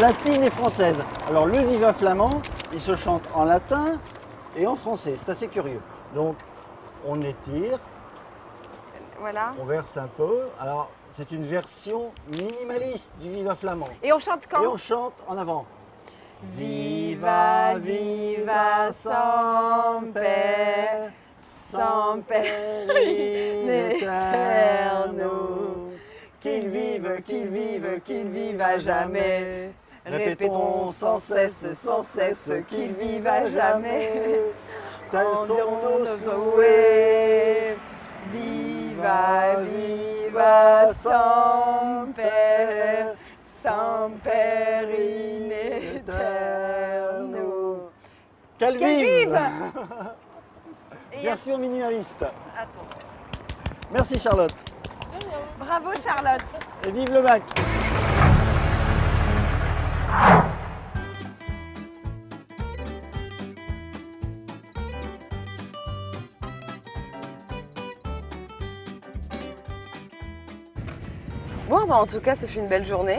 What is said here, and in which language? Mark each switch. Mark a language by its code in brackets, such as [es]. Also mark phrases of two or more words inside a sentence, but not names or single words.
[fr] latines et françaises. Alors le Viva Flamand, il se chante en latin et en français, c'est assez curieux. Donc on étire, Voilà. on verse un peu. Alors c'est une version minimaliste du Viva Flamand. Et on chante quand? Et on chante en avant. [la] Viva, viva, semper, semper in aeterno. [fr] Qu'il vive, qu'il vive, qu'il vive à jamais. Répétons sans cesse qu'il vive à jamais. Tels sont nos souhaits. [la] Viva, viva, semper, semper in aeterno. [fr] Qu'elle Qu'elle vive vive. Et Version minimaliste. attends. Merci Charlotte. Bravo Charlotte. Et vive le bac. Bon, bah en tout cas, ce fut une belle journée.